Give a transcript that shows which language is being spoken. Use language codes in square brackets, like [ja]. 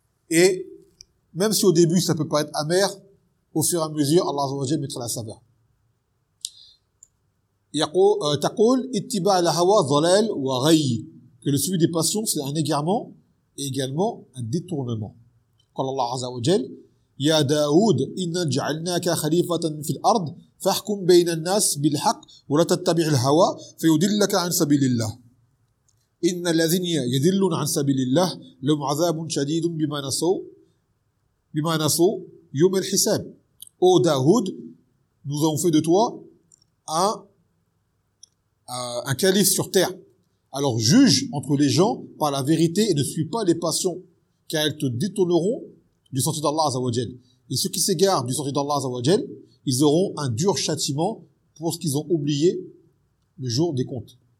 [fr] Et même si au début ça peut paraître amer, au fur et à mesure, Allah Azza wa Jalla mettra la saveur. [ar] Taqul ittiba al hawa dhalal wa ghayy. [fr] Que le suivi des passions, c'est un égarement et également un détournement. Qu'Allah Allah Azza wa Jalla. [ar] يا داود إن جعلناك خليفة في الأرض فاحكم بين الناس بالحق ولا تتبع الهوى فيدلك عن سبيل الله إن الذين يدلون عن سبيل الله لهم عذاب شديد بما نسوا يوم الحساب. [fr] أو داود nous avons fait de toi un calife sur terre, alors juge entre les gens par la vérité et ne suis pas les passions car elles te détourneront du sentier d'Allah Azza wa Jal. Et ceux qui s'égarent du sentier d'Allah Azza wa Jal, ils auront un dur châtiment pour ce qu'ils ont oublié le jour des comptes.